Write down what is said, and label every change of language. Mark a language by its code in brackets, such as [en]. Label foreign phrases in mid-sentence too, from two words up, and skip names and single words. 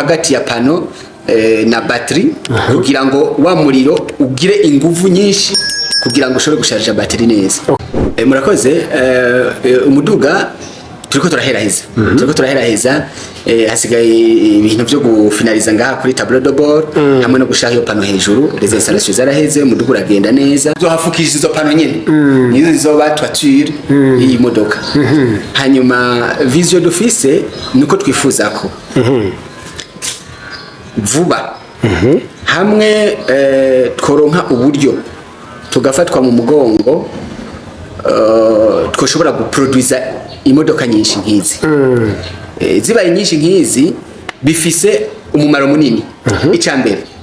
[rn] hagati ya panneau na batterie kugira ngo wa muriro ugire inguvu nyinshi kugira ngo ushobore gusharija batterie neza murakoze umuduga turiko turaheraheza hasigaye ibintu byo gufinaliza ngaha kuri [fr] tableau de bord [rn] hamwe no gushaka iyo pano hejuru [fr] les installations [rn] zaraheze umuduga uragenda neza zohafukisha izo pano nyene nizo zizoba toiture iyi modoka hanyuma [fr] vision d'office [rn] niko twifuza ko vuba hamwe tworonka uburyo tugafatwa mu mugongo twoshobora guproduza imodoka nyinshi nkizi zibaye nyinshi nkizi bifise umumaro munini icambere